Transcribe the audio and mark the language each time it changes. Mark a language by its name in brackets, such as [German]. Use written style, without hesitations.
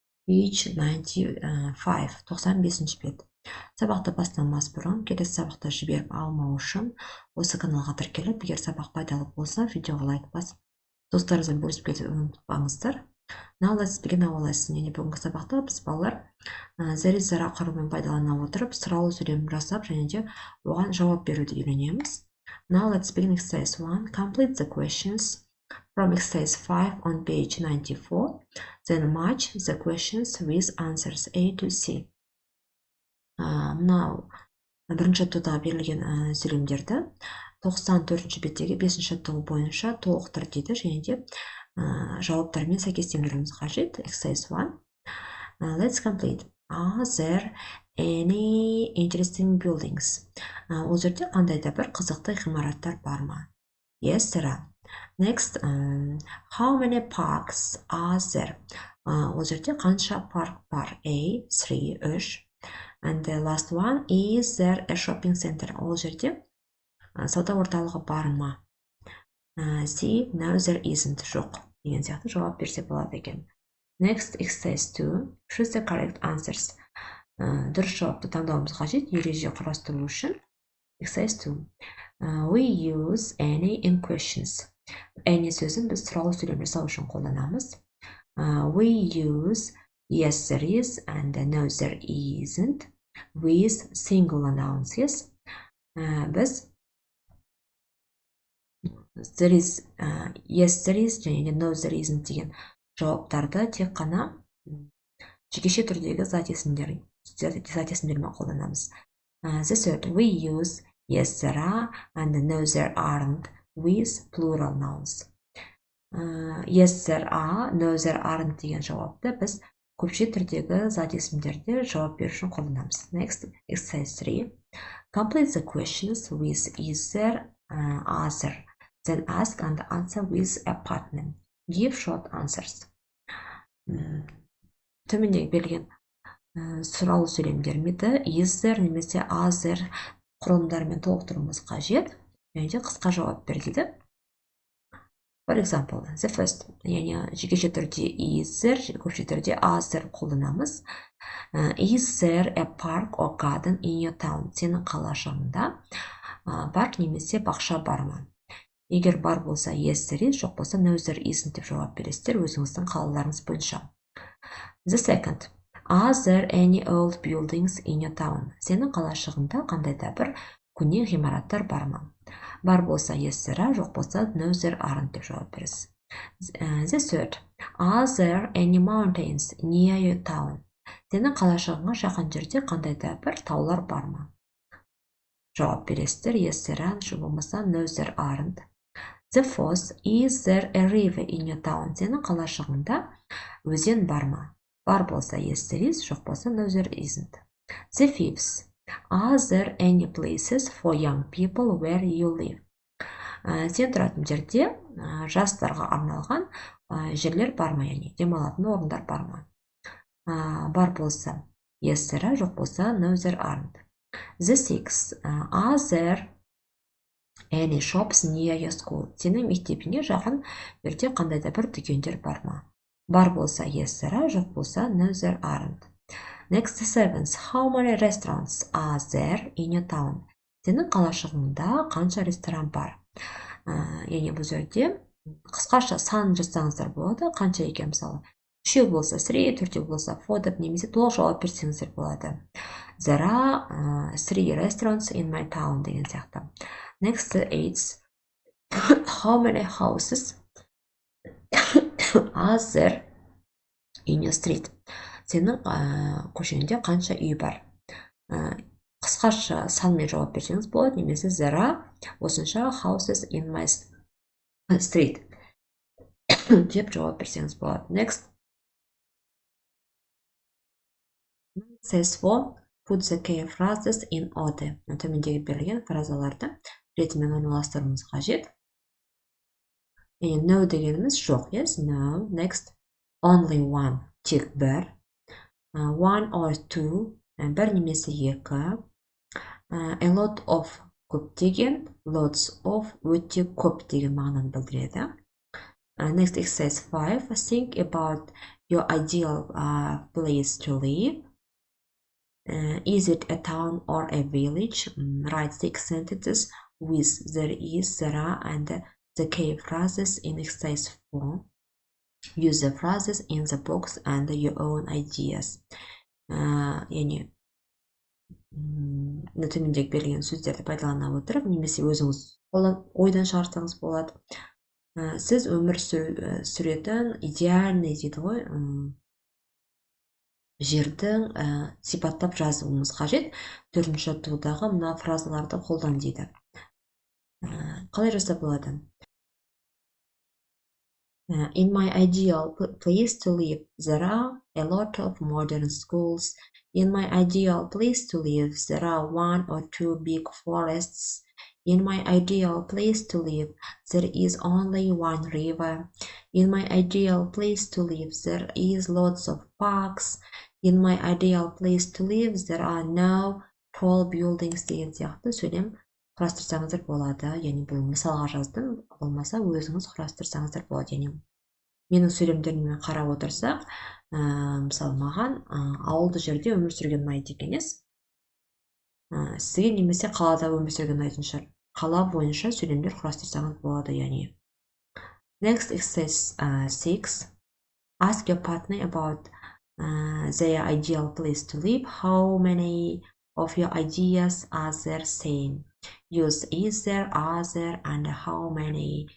[English] Page 95, [Kazakh] 95-ші бет. Сабақты бастамас бұрын, келесі сабақты жіберіп алмау үшін осы каналға тіркеліп, егер сабақ пайдалы болса, видеоға лайк басып, достарыңызбен бөлісіп кетуді ұмытпаңыздар. [English] Now let's begin our lesson. [Kazakh] Яғни бүгінгі сабақта біз балалар [English] there is there [Kazakh] қарумен пайдалана отырып сұрау сөйлем жасап және де оған жауап беруді үйренеміз. [English] Now let's begin exercise 1. Complete the questions from exercise 5 on page 94. Then match the questions with answers A to C. [Kazakh] Мынау бірінші жаттығуға берілген сөйлемдерді 94-ші беттегі 5-ші жаттығу бойынша толықтыр дейді және де жауаптармен сәйкестендіруіміз қажет. [English] Exercise 1. Let's complete. Are there any interesting buildings? [Kazakh] Ол жерде қандай да бір қызықты ғимараттар бар ма? [English] Yes, there are. Next, how many parks are there? [Kazakh] Ол жерде қанша парк бар? A, 3, 3. [English] And the last one, is there a shopping center? [Kazakh] Ол жерде сауда орталығы бар ма? [English] C, no, there isn't. [Kazakh] Жоқ. Деген сияқты жауап берсе болады екен. [English] Next, exercise 2. Choose the correct answers. [Kazakh] Дұрыс жауапты таңдауымыз қажет, ереже құрастыру үшін. [English] Exercise 2. We use any in questions. [Kazakh] Any сөзін біз сұрау сөйлем жасау үшін қолданамыз. [English] We use yes, there is and no, there isn't with singular nouns. Yes. [Kazakh] Біз [English] there is, yes, there is [Kazakh] және [English] no, there isn't [Kazakh] деген жауаптарды тек қана жекеше түрдегі зат есімдермен қолданамыз. [English] The third, we use yes, there are and no, there aren't with plural nouns. Yes, there are, no, there aren't [Kazakh] деген жауапты біз көпше түрдегі зат есімдерде жауап беру үшін қолданамыз. [English] Next, exercise 3. Complete the questions with is there, are there. Then ask and answer with a partner. Give short answers. [Kazakh] Төмендегі берілген сұрау сөйлемдерді is there немесе are there құрылымдарымен толықтыруымыз қажет. Және де қысқа жауап бер дейді. [English] For example, the first, [Kazakh] яғни жекеше түрде [English] is there, [Kazakh] көпше түрде [English] are there [Kazakh] қолданамыз. [English] Is there a park or garden in your town? [Kazakh] Сенің қалашығыңда парк немесе бақша бар ма? Егер бар болса [English] yes, there is, [Kazakh] жоқ болса [English] no, there isn't [Kazakh] деп жауап бересіздер өзіңіздің қалаларыңыз бойынша. [English] The second, are there any old buildings in your town? [Kazakh] Сенің қалашығында қандай да бір көне ғимараттар бар ма? Бар болса [English] yes, there are, [Kazakh] жоқ болса [English] no, there aren't [Kazakh] деп жауап бересіз. [English] The third, are there any mountains near your town? [Kazakh] Сенің қалашығыңа жақын жерде қандай да бір таулар бар ма? Жауап бересіздер [English] yes, there are, [Kazakh] жоқ болмаса [English] no, there aren't. The fourth, is there a river in your town? [Kazakh] Сенің қалашығыңда өзен бар ма? Бар болса [English] yes, there is, [Kazakh] жоқ болса [English] no, there isn't. The fifth, are there any places for young people where you live? [Kazakh] Сен тұратын жерде жастарға арналған жерлер бар ма, яғни демалатын орындар бар ма? Бар болса [English] yes, there are, [Kazakh] жоқ болса [English] no, there aren't. The sixth, are there any shops near your school? [Kazakh] Сенің мектебіңе жақын жерде қандай да бір дүкендер бар ма? Бар болса [English] yes, there are, [Kazakh] жоқ болса [English] no, there aren't. Next, the seventh, how many restaurants are there in your town? [Kazakh] Сенің қалашығыңда қанша ресторан бар? Яғни бұл жерде қысқаша сан жазсаңыздар болады, қанша екен мысалы. 3 болса 3, 4 болса 4 деп немесе толық жауап берсеңіздер болады. [English] There are 3 restaurants in my town [Kazakh] деген сияқты. [English] Next, the eighth, how many houses are there in your street? [Kazakh] Сенің көшеңде қанша үй бар? Қысқаша санмен жауап берсеңіз болады, немесе [English] there are [Kazakh] осынша [English] houses in my street [Kazakh] деп жауап берсеңіз болады. [English] Next, says for put the key phrases in order. [Kazakh] Төмендегі берілген фразаларды ретімен орналастыруымыз қажет. [English] No [Kazakh] дегеніміз жоқ, [English] yes, no. Next, only one, [Kazakh] тек бір. [English] One or two, [Kazakh] бір немесе екі. [English] A lot of [Kazakh] көптеген, [English] lots of [Kazakh] өте көп деген мағынаны білдіреді. [English] Next exercise 5. Think about your ideal place to live. Is it a town or a village? Write 6 sentences with there is, there are, and the key phrases in exercise 4. Use the phrases in the box and your own ideas. [Kazakh] Yani төмендегі берілген сөздерді пайдалана отырып, немесе өзіңіз ойдан шығарсаңыз болады. Сіз өмір сүретін идеальный дейді ғой, жердің сипаттап жазуыңыз қажет. 4-ші жаттығудағы мына фразаларды қолдан дейді. Қалай жасап болады? [English] In my ideal place to live, there are a lot of modern schools. In my ideal place to live, there are 1 or 2 big forests. In my ideal place to live, there is only 1 river. In my ideal place to live, there is lots of parks. In my ideal place to live, there are no tall buildings [Kazakh] деген сияқты сөйлем құрастырсаңыздар болады. Яғни бұл мысалға жаздым, болмаса өзіңіз құрастырсаңыздар болады. Яғни менің сөйлемдеріме қарап отырсақ, мысалы маған ауылды жерде өмір сүрген ұнайды екенес. Сізге немесе қалада өмір сүрген ұнайтын шығар. Қала бойынша сөйлемдер құрастырсаңыз болады, яғни. [English] Next exercise 6. Ask your partner about their ideal place to live. How many of your ideas are there same? Use is there, are there, and how many.